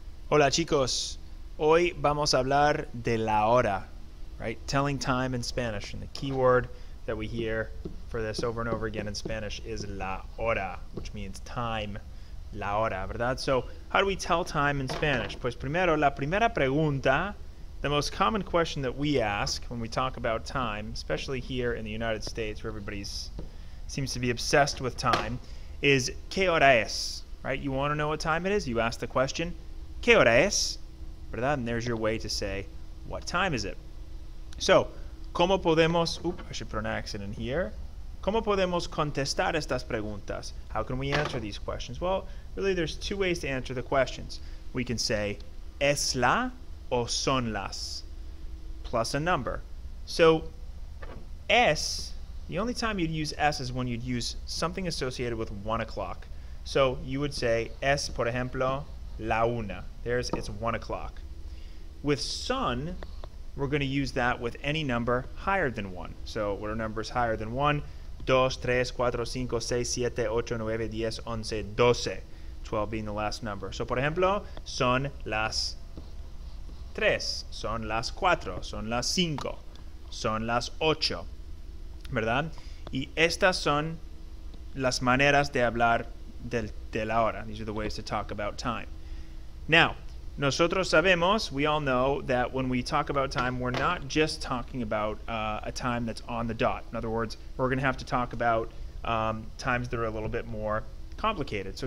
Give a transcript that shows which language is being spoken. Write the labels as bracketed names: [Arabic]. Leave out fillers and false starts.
[Spanish] Hola chicos, hoy vamos a hablar de la hora, [English] right? Telling time in Spanish. And the key word that we hear for this over and over again in Spanish is la hora, which means time, [Spanish] la hora, ¿verdad? [English] So how do we tell time in Spanish? [Spanish] Pues primero, la primera pregunta, [English] the most common question that we ask when we talk about time, especially here in the United States where everybody seems to be obsessed with time, is [Spanish] ¿qué hora es? [English] Right? You want to know what time it is? You ask the question, [Spanish] ¿qué hora es? ¿Verdad? [English] And there's your way to say, what time is it? So, [Spanish] ¿cómo podemos, [English] I should put an accent in here. [Spanish] ¿Cómo podemos contestar estas preguntas? [English] How can we answer these questions? Well, really there's two ways to answer the questions. We can say, [Spanish] ¿es la o son las? [English] Plus a number. So, es, the only time you'd use es is when you'd use something associated with 1 o'clock. So, you would say, [Spanish] es, por ejemplo, la una. [English] It's 1 o'clock. With son, we're going to use that with any number higher than 1. So what are numbers higher than 1? 2, 3, 4, 5, 6, 7, 8, 9, 10, 11, 12. 12 being the last number. [Spanish] So por ejemplo, son las 3, son las 4, son las 5, son las 8. ¿Verdad? Y estas son las maneras de hablar de la hora. [English] These are the ways to talk about time. Now, [Spanish] nosotros sabemos, [English] we all know that when we talk about time, we're not just talking about a time that's on the dot. In other words, we're going to have to talk about times that are a little bit more complicated.